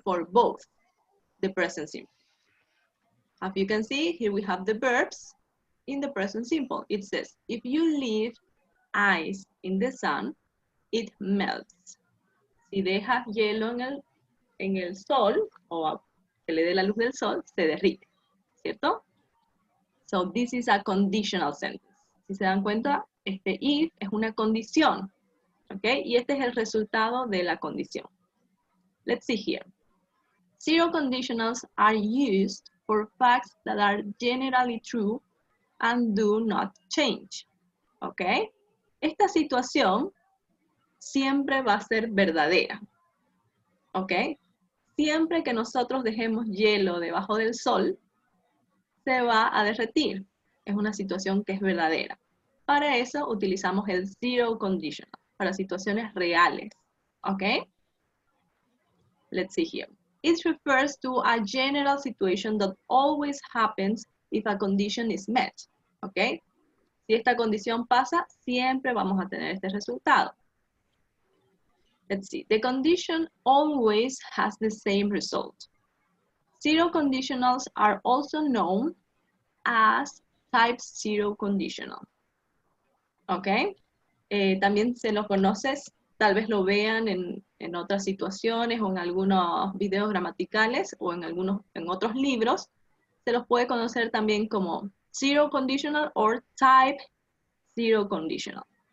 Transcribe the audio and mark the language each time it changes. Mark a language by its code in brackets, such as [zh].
[en] For both the present simple. As you can see, here we have the verbs in the present simple. It says, if you leave ice in the sun, it melts. [es] Si dejas hielo en el sol, o que le dé la luz del sol, se derrite, ¿cierto? [en] So this is a conditional sentence. [es] Si se dan cuenta, este if es una condición, ¿ok? Y este es el resultado de la condición. [en] Let's see here. Zero conditionals are used for facts that are generally true and do not change, ¿ok? [es] Esta situación siempre va a ser verdadera, ¿ok? Siempre que nosotros dejemos hielo debajo del sol, se va a derretir. Es una situación que es verdadera. Para eso utilizamos el zero conditional, para situaciones reales, ¿ok? [en] Let's see here. It refers to a general situation that always happens if a condition is met, ¿ok? [es] Si esta condición pasa, siempre vamos a tener este resultado. [en] let's see, the condition always has the same result. Zero conditionals are also known as type zero conditional. ¿Ok? [es] También se los conoces, tal vez lo vean en otras situaciones o en algunos videos gramaticales o en otros libros. Se los puede conocer también como [en] zero conditional or type zero conditional.